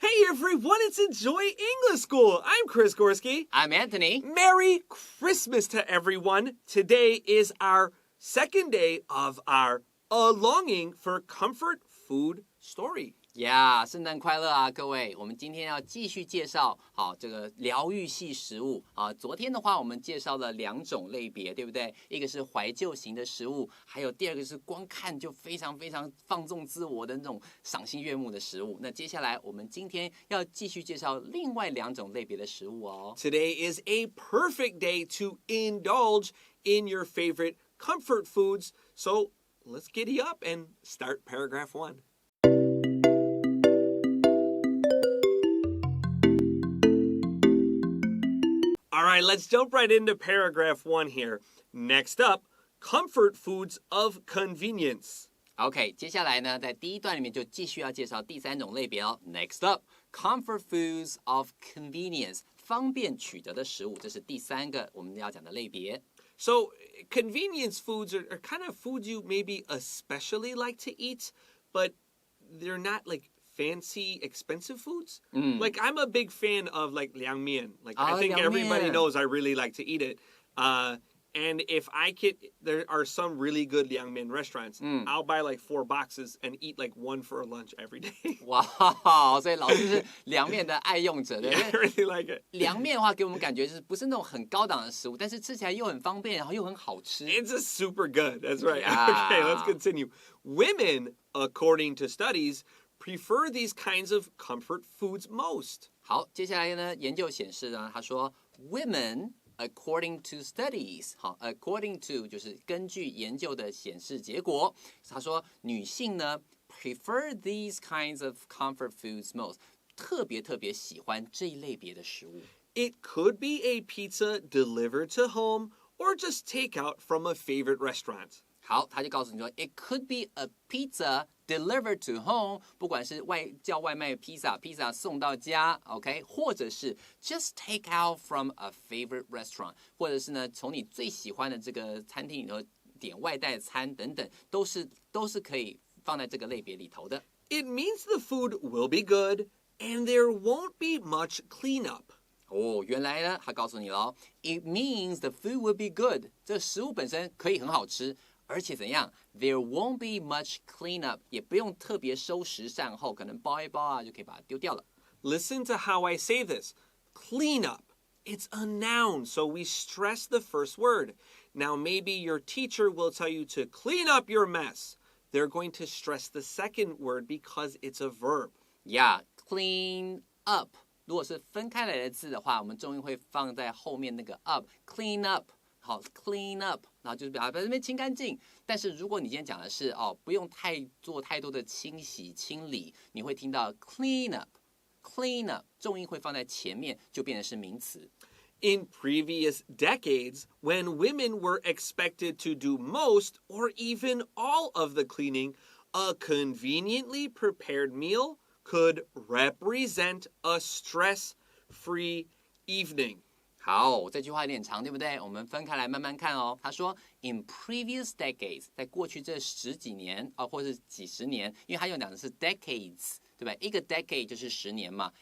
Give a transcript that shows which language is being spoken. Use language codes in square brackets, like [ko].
[en] everyone, it's Enjoy English School. I'm Chris Gorski. I'm Antony. Merry Christmas to everyone. Today is our second day of our A Longing for Comfort Food story. [zh] 圣诞快乐啊，各位！我们今天要继续介绍这个疗愈系食物啊。昨天的话，我们介绍了2种类别，对不对？一个是怀旧型的食物，还有第二个是光看就非常非常放纵自我的那种赏心悦目的食物。那接下来我们今天要继续介绍另外2种类别的食物哦。 [en] Today is a perfect day to indulge in your favorite comfort foods. So let's giddy up and start paragraph 1.All right, let's jump right into paragraph 1 here. Next up, comfort foods of convenience. [zh] OK， 接下来呢，在第一段里面就继续要介绍第3种类别哦。 [en] Next up, comfort foods of convenience， [zh] 方便取得的食物，这是第3个我们要讲的类别。 [en] So, convenience foods are kind of foods you maybe especially like to eat, but they're not like...fancy, expensive foods. Like I'm a big fan of like liangmian. Like I think everybody knows I really like to eat it. And if I could, there are some really good liangmian restaurants. I'll buy like 4 boxes and eat like 1 for a lunch every day. [zh] 哇，所以老师是凉面的爱用者，对不对 [en] I really like it. [zh] 凉面的话，给我们感觉就是不是那种很高档的食物，但是吃起来又很方便，然后又很好吃。 [en] It's a super good. That's right. Okay, let's continue. Women, according to studies,prefer these kinds of comfort foods most. [zh] 好，接下来呢，研究显示呢，他说 [en] women according to studies， [zh] 好 ，according to 就是根据研究的显示结果，他说女性呢 [en] prefer these kinds of comfort foods most， [zh] 特别喜欢这一类别的食物。 [en] It could be a pizza delivered to home or just take out from a favorite restaurant. [zh] 好，他就告诉你说 ， [en] it could be a pizza delivered to home， [zh] 不管是叫外卖披萨送到家 ，OK， 或者是 [en] just take out from a favorite restaurant， [zh] 或者是呢从你最喜欢的这个餐厅里头点外带餐等等，都是可以放在这个类别里头的。 [en] It means the food will be good and there won't be much cleanup. [zh] 哦，原来呢，他告诉你了 ， [en] it means the food will be good， [zh] 这食物本身可以很好吃。而且怎样 ？ [en] There won't be much cleanup， [zh] 也不用特别收拾善后，可能包一包啊就可以把它丢掉了。 [en] Listen to how I say this. Clean up. It's a noun, so we stress the first word. Now maybe your teacher will tell you to clean up your mess. They're going to stress the second word because it's a verb. Yeah, clean up. [zh] 如果是分开来的字的话，我们重音会放在后面那个 up，clean up。好 ，clean up， 然后就是把这边清干净。但是如果你今天讲的是不用做太多的清洗清理，你会听到 clean up， 重音会放在前面，就变成是名词。 [en] In previous decades, when women were expected to do most or even all of the cleaning, a conveniently prepared meal could represent a stress-free evening. [zh] 好，这句话有点长，对不对？我们分开来慢慢看哦。他说 ， [en] in previous decades， [zh] 在过去这10几年或是几十年，因为他用讲的是 decades， 对吧？一个 decade 就是10年嘛。